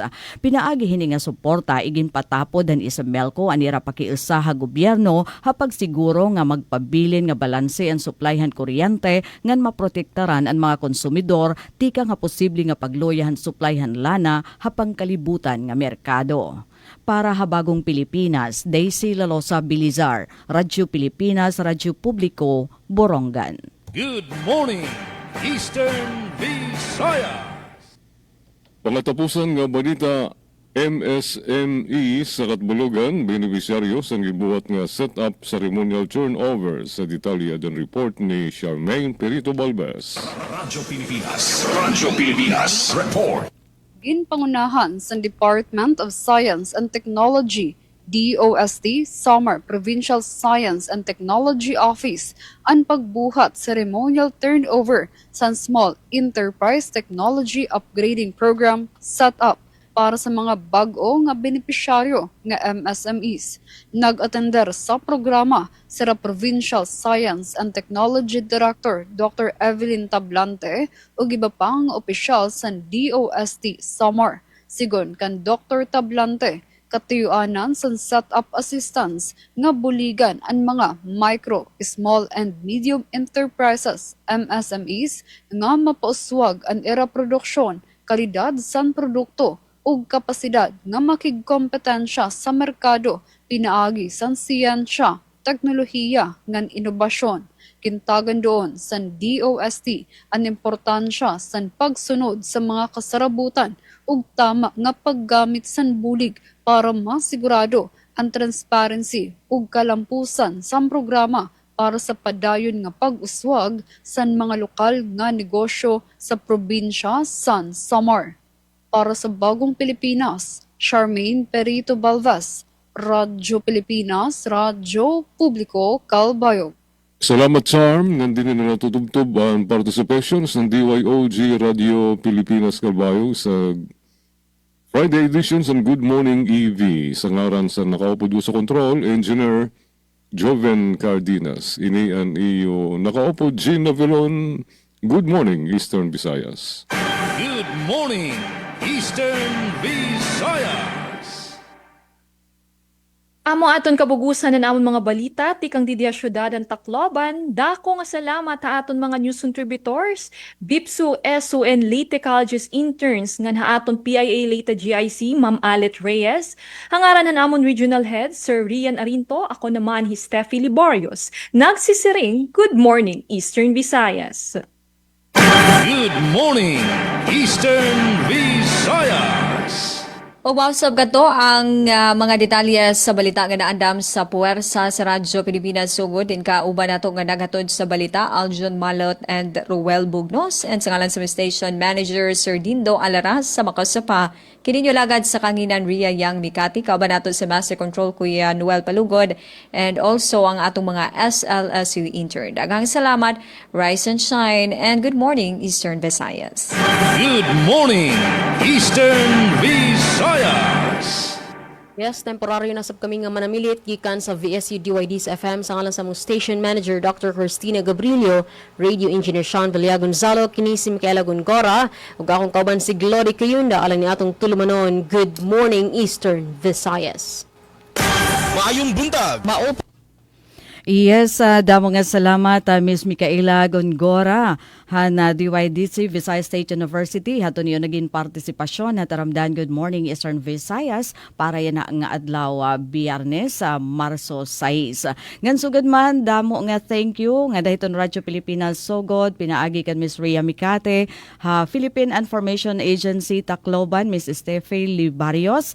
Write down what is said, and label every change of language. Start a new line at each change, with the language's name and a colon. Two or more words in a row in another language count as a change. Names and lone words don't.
Waray: Pinaagi hini nga suporta igin patapod han Isomelco anira pakiusa ha gobyerno ha pagsiguro nga magpabilin nga balanse ang supply han kuryente ngan maprotektaran ang mga konsumidor tika nga posible nga pagloyahan supply han lana ha pangkalibutan nga merkado. Para ha Bagong Pilipinas, Daisy Lalosa Bilizar, Radyo Pilipinas, Radyo Publiko, Borongan.
English: Good morning, Eastern Visayas.
Waray: Pangatapusan nga balita,
Cebuano: MSME sa Katbulugan, beneficiaryo sa gibuhat nga
English: set-up ceremonial turnover
Cebuano: sa detalye dan report ni Charmaine Perito Balbes. Radyo Pilipinas Report. Ginpangunahan sa
English: Department of Science and Technology,
Cebuano: DOST, Samar Provincial Science and Technology Office ang pagbuhat
English: ceremonial turnover
Cebuano: sa Small Enterprise Technology Upgrading Program
English: set up
Cebuano: para sa mga bag-o nga benepisyaryo nga MSMEs. Nag-attender sa programa sira Provincial Science and Technology Director Dr. Evelyn Tablante ug iba pang opisyal sa DOST Samar. Sigon kan Dr. Tablante, katuyuanan sa
English: set-up assistance
Cebuano: nga buligan ang mga micro,
English: small and medium enterprises MSMEs
Cebuano: nga mapauswag ang era produksyon, kalidad san produkto ug kapasidad nga makigkompetensya sa merkado pinaagi san siyensya, teknolohiya ngan inobasyon. Kintagan doon sa DOST ang importansya sa pagsunod sa mga kasarabutan ug tama nga paggamit san bulig para masigurado ang transparency ug kalampusan sa programa para sa padayon nga pag-uswag sa mga lokal nga negosyo sa probinsya san Samar. Para sa Bagong Pilipinas, Charmaine Perito Balvas, Radyo Pilipinas, Radyo Publiko, Calbayog. Salamat, Charm.
Filipino: Nandito na natutubtob ang participations ng DYOG Radio Pilipinas Calbayog sa
English: Friday editions
Filipino: ng Good Morning EV
Waray: sa ngaran sa nakaupo sa control,
Filipino: Engineer Joven Cardenas.
Waray: Ini ang iyo nakaupo Gina Vilon.
English: Good morning, Eastern Visayas. Good morning, Eastern Visayas.
Waray: Amo aton kabugusan na namon mga balita, tikang Didia Syudad ang Tacloban, dako nga salamat ha aton mga
English: news contributors,
Waray: BIPSU, SU, and Leyte Colleges interns nga ha aton PIA Leyte GIC, Ma'am Alet Reyes, hangaran na namon
English: Regional Head,
Waray: Sir Rian Arinto, ako naman hi Steffi Liborios, nagsisiring,
English: Good Morning, Eastern Visayas. Good morning, Eastern Visayas.
Cebuano: Pagbausap gato ang mga detalye sa balita nga naandam sa puwersa sa Radyo Pilipinas sugod din kauban nato nga naghatod sa balita Aljon Malot and Ruel Bugnos and sa ngalan sa
English: station manager
Cebuano: Sir Dindo Alaras sa makasapa kininyo lagad sa kanginan Ria Yang Mikati kauban nato sa
English: Master Control
Cebuano: Kuya Noel Palugod
English: and also
Cebuano: ang atong mga SLSU intern. Daghang salamat,
English: rise and shine, and good morning Eastern Visayas. Good morning, Eastern Visayas. Yes,
Cebuano: temporaryo na sab kami nga manamilit gikan sa VSU DYD's FM sa ngalan sa mong
English: station manager
Cebuano: Dr. Cristina Gabrilio,
English: radio engineer
Cebuano: Sean Villar Gonzalo, kini si Micaela Gongora, ug akong kauban si Glory Kayunda alang ni atong tulumanon.
English: Good morning Eastern Visayas.
Cebuano: Maayong buntag.
English: Yes,
Waray: damo nga salamat Miss Micaela Gongora na DYDC Visayas State University. Hato niyo naging partisipasyon na taramdan
English: Good Morning Eastern Visayas
Waray: para yan nga adlaw Biyernes Marso 6. Ngan sugod man damo nga
English: thank you
Waray: nga dahiton Radyo Pilipinas sugod pinaagi kan Miss Ria Mikate, Philippine Information Agency Tacloban Miss Steffi Libarios.